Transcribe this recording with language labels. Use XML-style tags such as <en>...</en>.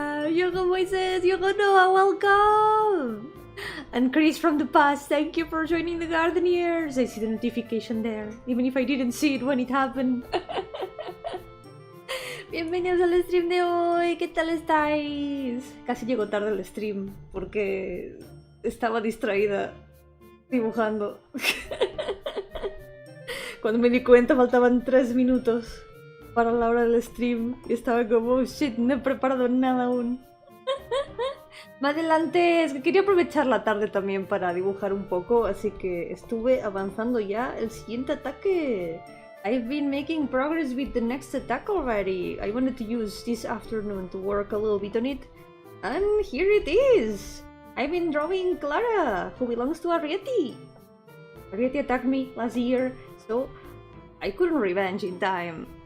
<en>Yo-hooo voices, Yo-hooo Noah, welcome! And Chris from the past, thank you for joining the Gardeniers. I see the notification there, even if I didn't see it when it happened.</en> <es>Bienvenidos al stream de hoy, ¿qué tal estáis? Casi llego tarde al stream porque estaba distraída dibujando. Cuando me di cuenta faltaban 3 minutos para la hora del stream y estaba como,</es> <en>oh shit,</en> <es>no he preparado nada aún. Más adelante, es que quería aprovechar la tarde también para dibujar un poco, así que estuve avanzando ya el siguiente ataque.</es> <en>I've been making progress with the next attack already. I wanted to use this afternoon to work a little bit on it. And here it is! I've been drawing Clara, who belongs to Arrietty. Arrietty attacked me last year, so I couldn't revenge in time.</en>